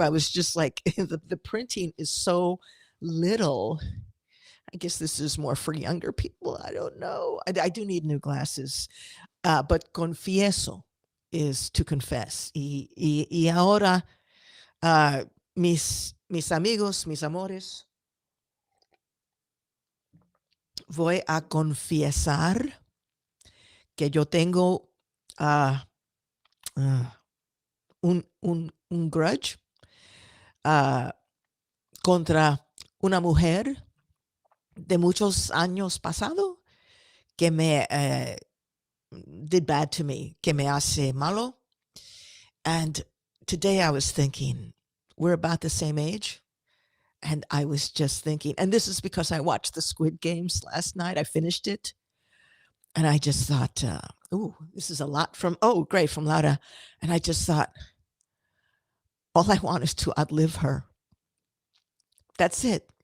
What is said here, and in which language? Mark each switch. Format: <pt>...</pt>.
<en>I was just like the printing is so little. I guess this is more for younger people. I don't know. I do need new glasses. But confieso is to confess.</en> <es>Y ahora, mis amigos, mis amores, voy a confesar que yo tengo un grudge contra una mujer de muchos años pasado que me</es> <en>did bad to me,</en> <es>que me hace malo.</es> <en>And today I was thinking, we're about the same age. And I was just thinking, and this is because I watched the Squid Games last night. I finished it. And I just thought, this is a lot from Laura. And I just thought, all I want is to outlive her. That's it.</en>